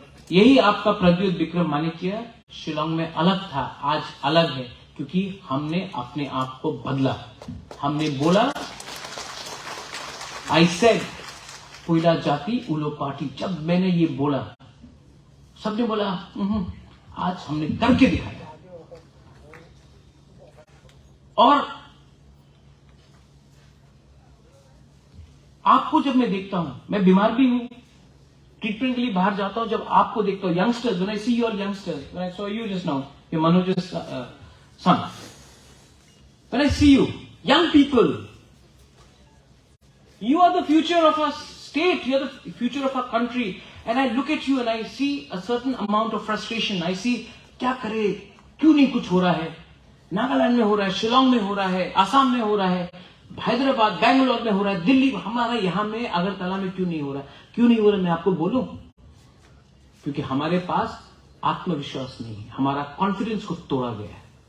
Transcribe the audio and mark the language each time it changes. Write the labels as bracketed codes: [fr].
[hi] यही आपका प्रद्युत विक्रम मानिकिया शिलोंग में अलग था, आज अलग है, क्योंकि हमने अपने आप को बदला। हमने बोला, [en] I said [hi] पुइला जाति उलो पार्टी। जब मैंने ये बोला, सबने बोला आज हमने करके दिखाया। और आपको जब मैं देखता हूं, मैं बीमार भी हूं, ट्रीटमेंट के लिए बाहर जाता हूं, जब आपको देखता हूं, youngsters, [en] when I see your youngsters, when I saw you just now, [hi] ये [en] Manoj's son, when I see you, young people, you are the future of our state, you are the future of our country, and I look at you and I see a certain amount of frustration. I see [hi] क्या करे, क्यों नहीं कुछ हो रहा है। नागालैंड में हो रहा है, शिलोंग में हो रहा है, आसाम में हो रहा है, हैदराबाद, बेंगलोर में हो रहा है, दिल्ली, हमारा यहां में अगरतला में क्यों नहीं हो रहा है? क्यों नहीं हो रहा? मैं आपको बोलूं, क्योंकि हमारे पास आत्मविश्वास नहीं है, हमारा कॉन्फिडेंस को तोड़ा गया है।